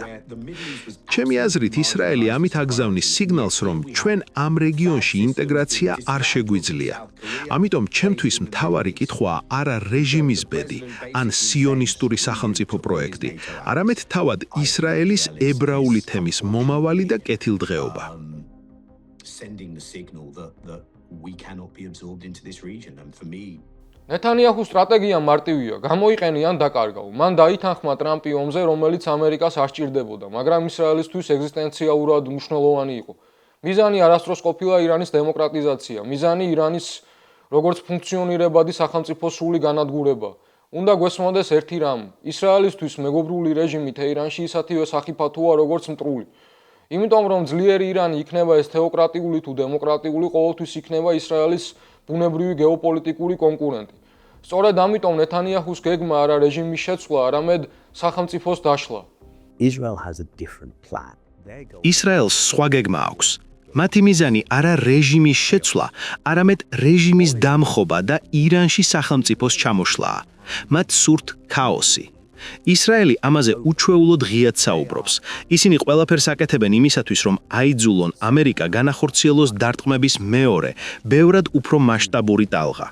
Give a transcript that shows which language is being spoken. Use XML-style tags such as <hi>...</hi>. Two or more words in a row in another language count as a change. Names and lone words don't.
<ka>ჩემი აზრით, ისრაელი ამით აგზავნის სიგნალს, რომ ჩვენ ამ რეგიონში ინტეგრაცია არ შეგვიძლია. ამიტომ ჩემთვის მთავარი კითხვაა არა რეჟიმის ბედი ან სიონისტური სახელმწიფო პროექტი, არამედ თავად ისრაელის ებრაული თემის მომავალი და კეთილდღეობა.</ka> <en>Sending the signal that we cannot be absorbed into this region, and for me</en> <ka>ნეთანიაჰუს სტრატეგია მარტივია, გამოიყენი ან დაკარგავ. მან დაითანხმა ტრამპი ომზე, რომელიც ამერიკას არ სჭირდებოდა, მაგრამ ისრაელისთვის ეგზისტენციალურად მნიშვნელოვანი იყო. მიზანი არასდროს ყოფილა ირანის დემოკრატიზაცია, მიზანი ირანის როგორც ფუნქციონირებადი სახელმწიფოს სრული განადგურება. უნდა გვესმოდეს ერთი რამ: ისრაელისთვის მეგობრული რეჟიმი თეირანში ისეთივე სახიფათოა, როგორც მტრული. იმიტომ რომ ძლიერი ირანი იქნება ეს თეოკრატიული თუ დემოკრატიული, ყოველთვის იქნება ისრაელის ბუნებრივი გეოპოლიტიკური კონკურენტი. სწორედ ამიტომ ნეთანიაჰუს გეგმა არა რეჟიმის შეცვლა, არამედ სახელმწიფოს დაშლა.</ka> <en>Israel has a different plan.</en> <ka>ისრაელს სხვა გეგმა აქვს. მათი მიზანი არა რეჟიმის შეცვლა, არამედ რეჟიმის დამხობა და ირანში სახელმწიფოს ჩამოშლაა. მათ სურთ ქაოსი. ისრაელი ამაზე უჩვეულოდ ღიად საუბრობს. ისინი ყველაფერს აკეთებენ იმისათვის, რომ აიძულონ ამერიკა განახორციელოს დარტყმების მეორე, ბევრად უფრო მასშტაბური ტალღა.</ka>